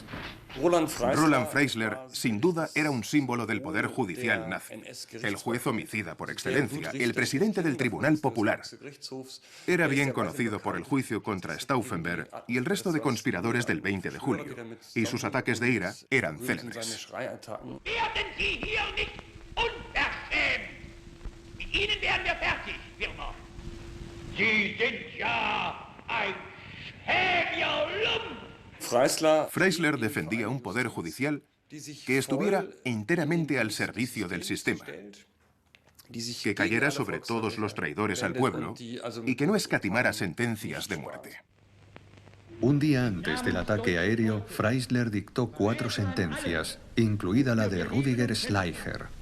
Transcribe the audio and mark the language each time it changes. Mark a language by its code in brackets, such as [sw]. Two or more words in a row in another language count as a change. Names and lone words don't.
[es] Roland Freisler, sin duda, era un símbolo del poder judicial nazi, el juez homicida por excelencia, el presidente del Tribunal Popular. Era bien conocido por el juicio contra Stauffenberg y el resto de conspiradores del 20 de julio, y sus ataques de ira eran célebres. [de] Ihnen werden wir fertig, Firma. Sie sind ja ein [es] Freisler defendía un poder judicial que estuviera enteramente al servicio del sistema, que cayera sobre todos los traidores al pueblo y que no escatimara sentencias de muerte. Un día antes del ataque aéreo, Freisler dictó 4 sentencias, incluida la de Rüdiger Schleicher.